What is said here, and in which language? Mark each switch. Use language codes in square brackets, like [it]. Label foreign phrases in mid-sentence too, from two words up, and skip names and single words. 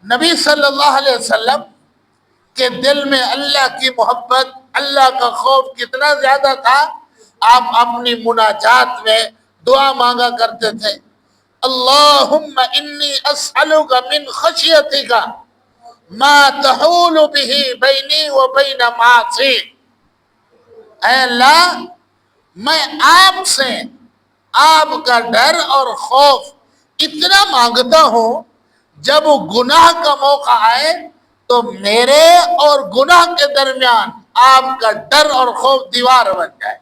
[ur] نبی [ar] صلی اللہ علیہ وسلم [ur] کے دل میں اللہ کی محبت، اللہ کا خوف کتنا زیادہ تھا، آپ اپنی مناجات میں دعا مانگا کرتے تھے، [ar] اللہم انی اسألک من خشیتک ما تحول به بینی و بین معاصیک۔ [ur] اے اللہ، میں آپ سے آپ کا ڈر اور خوف اتنا مانگتا ہوں، جب گناہ کا موقع آئے تو میرے اور گناہ کے درمیان آپ کا ڈر اور خوف دیوار بن جائے۔